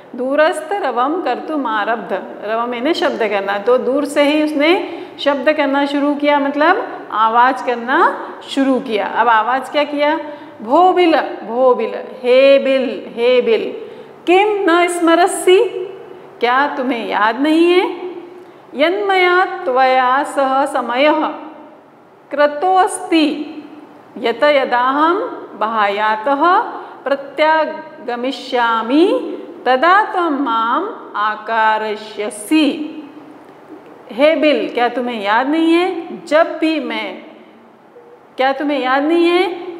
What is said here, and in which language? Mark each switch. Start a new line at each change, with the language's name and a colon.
Sanskrit: दूरस्थ रवम कर्तुमारब्ध, रवम
Hindi: यानी शब्द करना। तो दूर से ही उसने शब्द करना शुरू किया, मतलब आवाज़ करना शुरू किया। अब आवाज़ क्या किया,
Sanskrit: भोबिल भोबिल, हे बिल, किम न स्मरसि,
Hindi: क्या तुम्हें याद नहीं है?
Sanskrit: यन्मया त्वया सह समयः कृतोऽस्ति यत यदाहं बाह्यातः प्रत्यागमिष्यामि तदा त्वं माम् आकारयिष्यसि।
Hindi: हे बिल, क्या तुम्हें याद नहीं है? जब भी मैं, क्या तुम्हें याद नहीं है?